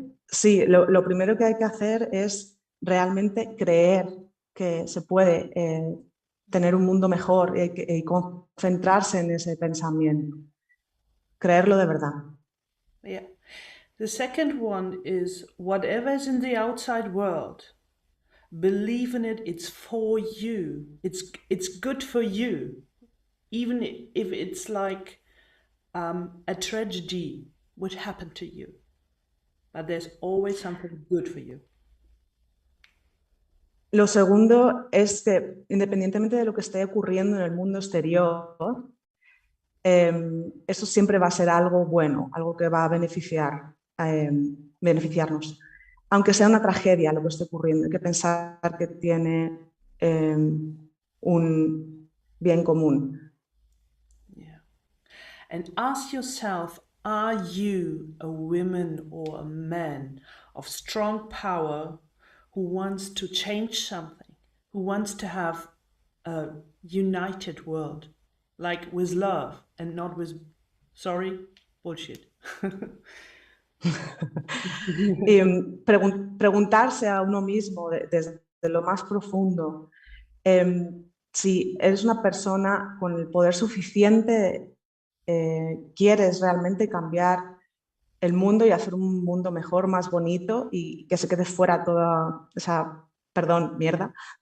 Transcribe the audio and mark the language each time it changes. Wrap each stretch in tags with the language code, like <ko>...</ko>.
<es>Sí, lo primero que hay que hacer es realmente creer que se puede tener un mundo mejor y concentrarse en ese pensamiento. Creerlo de verdad.</es> <en>Yeah. The second one is whatever is in the outside world, believe in it, it's for you. It's good for you. Even if it's like a tragedy would happen to you. But there's always something good for you.</en> <es>Lo segundo es que independientemente de lo que esté ocurriendo en el mundo exterior, eso siempre va a ser algo bueno, algo que va a beneficiarnos. Aunque sea una tragedia lo que esté ocurriendo, hay que pensar que tiene un bien común.</es> <en>Yeah. And ask yourself, are you a woman or a man of strong power who wants to change something, who wants to have a united world, like with love and not with, sorry, bullshit.</en> <es>Y preguntarse a uno mismo desde lo más profundo si eres una persona con el poder suficiente, quieres realmente cambiar el mundo y hacer un mundo mejor, más bonito y que se quede fuera toda esa, perdón, mierda.</es>